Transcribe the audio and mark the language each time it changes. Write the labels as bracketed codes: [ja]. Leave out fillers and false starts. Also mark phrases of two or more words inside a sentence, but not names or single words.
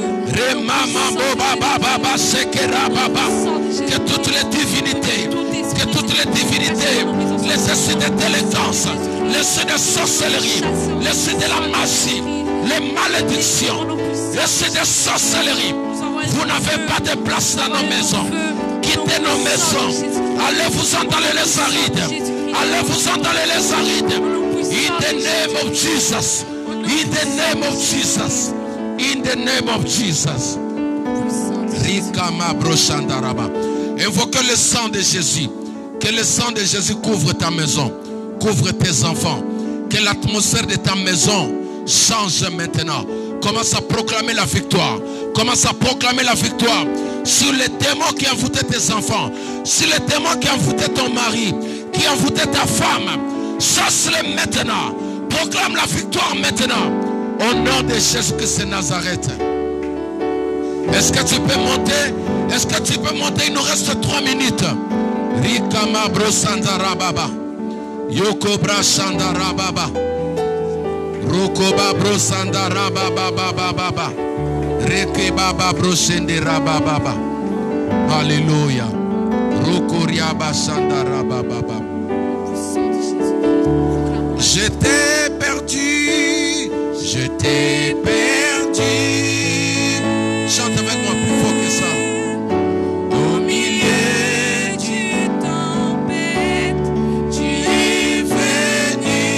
[fr] Que toutes les divinités, les esprits de délinquance, les esprits de sorcellerie, les esprits de la magie, les malédictions, les esprits de sorcellerie, vous n'avez pas de place dans nos maisons. Quittez nos maisons. Allez-vous-en dans les arides. Allez-vous-en dans les arides. [en] In the name of Jesus. In the name of Jesus. In the name of Jesus. [fr] Invoquez le sang de Jésus. Que le sang de Jésus couvre ta maison, couvre tes enfants. Que l'atmosphère de ta maison change maintenant. Commence à proclamer la victoire. Commence à proclamer la victoire sur les démons qui envoûtaient tes enfants, sur les démons qui envoûtaient ton mari, qui envoûtaient ta femme. Chasse-les maintenant. Proclame la victoire maintenant. Au nom de Jésus-Christ de Nazareth. Est-ce que tu peux monter? Est-ce que tu peux monter? Il nous reste 3 minutes. Rikama brosandara baba. Yoko brasandara baba. Rokoba brosandara baba baba baba. Reke baba brosendera baba baba. Alléluia. Rokoria basandara baba baba. Je t'ai perdu. Je t'ai perdu. Chante avec moi plus fort que ça. Au milieu du tempête, tu es venu.